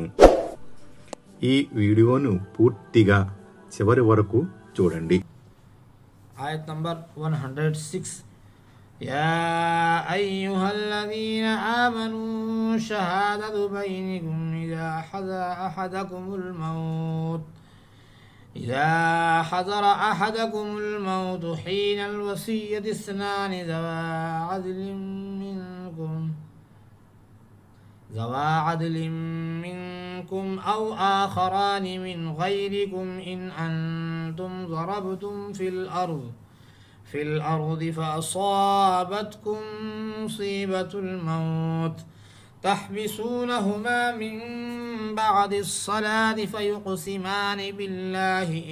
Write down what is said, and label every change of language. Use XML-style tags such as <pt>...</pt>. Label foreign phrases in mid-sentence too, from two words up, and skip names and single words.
<te>ఈ వీడియోను పూర్తిగా చివరి వరకు చూడండి. ఆయత్ నంబర్ 106.</te> <ar>يا أيها الذين آمنوا شهادة بينكم إذا حضر أحدكم الموت إذا حضر أحدكم الموت حين الوصية اثنان ذوى عدل منكم أو آخران من غيركم إن أنتم ضربتم في الأرض فأصابتكم مصيبة الموت تحبسونهما من بعد الصلاة فيقسمان بالله</ar>